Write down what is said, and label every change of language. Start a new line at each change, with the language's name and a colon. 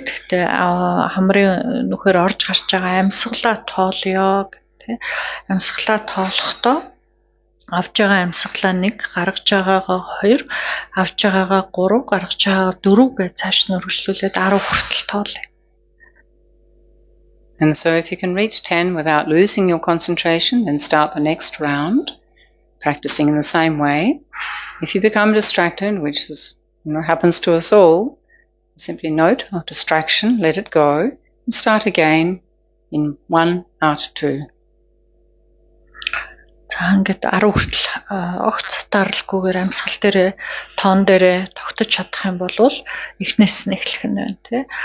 Mongolian: Гэхдээ хамрын нүхээр орж гарч байгаа амьсгалаа тоолёо гэх тэ. Амьсгалаа тоолохдоо авж байгаа амьсгалаа 1, гаргаж байгаагаа 2, авж байгаагаа 3, гаргаж байгаагаа 4 гэж цааш нь үргэлжлүүлээд 10 хүртэл тоолъё.
English: And so if you can reach 10 without losing your concentration, then start the next round, practicing in the same way. If you become distracted, which is, happens to us all, simply note our distraction, let it go, and start again in 1, out 2.
Mongolian: За ингээд 10 хүртэл огт даралгүйгээр амьсгал дээрээ тоон дээрээ тогтож чадах юм бол эхнээс нь эхлэх нь байна тий.